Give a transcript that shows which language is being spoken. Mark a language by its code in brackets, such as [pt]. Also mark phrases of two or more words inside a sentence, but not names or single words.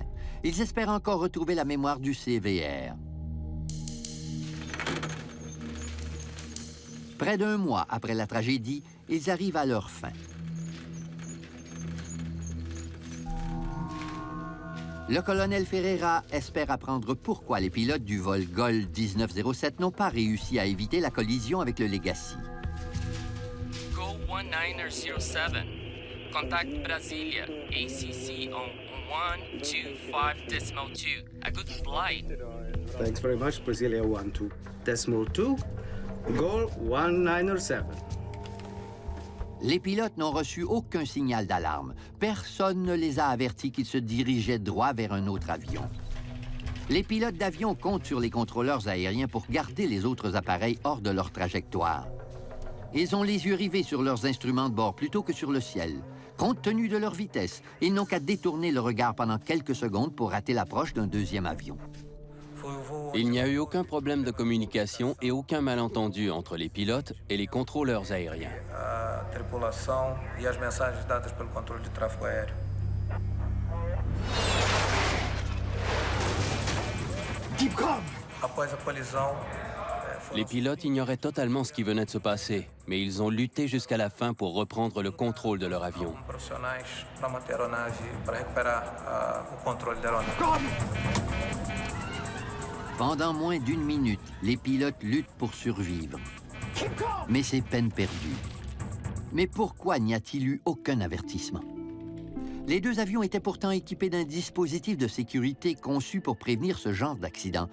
[fr] Ils espèrent encore retrouver la mémoire du CVR. Près d'1 mois après la tragédie, ils arrivent à leur fin. Le colonel Ferreira espère apprendre pourquoi les pilotes du vol GOL 1907 n'ont pas réussi à éviter la collision avec le Legacy. [en] Go 1907. Contact Brasilia. ACC on 125.2. A good flight. Thanks very much, Brasilia 12.2. Goal 1907. [fr] Les pilotes n'ont reçu aucun signal d'alarme. Personne ne les a avertis qu'ils se dirigeaient droit vers un autre avion. Les pilotes d'avion comptent sur les contrôleurs aériens pour garder les autres appareils hors de leur trajectoire. Ils ont les yeux rivés sur leurs instruments de bord plutôt que sur le ciel. Compte tenu de leur vitesse, ils n'ont qu'à détourner le regard pendant quelques secondes pour rater l'approche d'un deuxième avion. Il n'y a eu aucun problème de communication et aucun malentendu entre les pilotes et les contrôleurs aériens. [pt] Tripulação e as mensagens dadas pelo controle de tráfego aéreo. Após a colisão, [fr] les pilotes ignoraient totalement ce qui venait de se passer, mais ils ont lutté jusqu'à la fin pour reprendre le contrôle de leur avion. [pt] Profissionais para manter a aeronave, para recuperar o controle da aeronave. [fr] Pendant moins d'1 minute, les pilotes luttent pour survivre. Mais c'est peine perdue. Mais pourquoi n'y a-t-il eu aucun avertissement? Les deux avions étaient pourtant équipés d'un dispositif de sécurité conçu pour prévenir ce genre d'accident.